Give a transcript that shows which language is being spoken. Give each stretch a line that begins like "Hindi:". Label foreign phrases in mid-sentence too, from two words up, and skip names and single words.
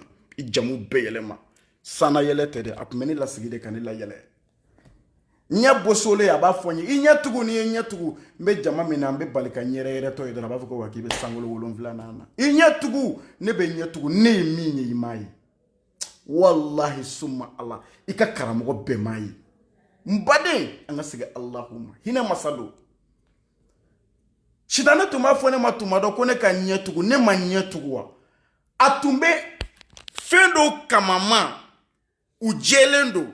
Bambara: I jamu bɛɛ yɛlɛma. Sana yɛlɛ tɛ dɛ, a tun bɛ ne lasigi de ka ne layɛlɛ. Ɲɛ bosolen a b'a fɔ n ye, i ɲɛ tugu ni ye ɲɛ tugu. N bɛ jama min na, n bɛ bali ka ɲɛrɛ yɛrɛ tɔ ye dɔrɔn, a b'a fɔ ko wa k'i bɛ sankolo 7 na. I ɲɛ tugu, ne bɛ ɲɛ tugu, ne ye min ye i m'a ye.
Arabic: والله ثم الله,
Bambara: i ka karamɔgɔ bɛɛ m'a ye. N baden, an ka segin Alahu ma. Hinɛ masa don. Sitanɛ tun b'a fɔ ne ma tuma dɔ ko ne ka ɲɛ tugu, ne ma ɲɛ tugu wa. A tun bɛ fɛn dɔw kamama, u jɛlen don.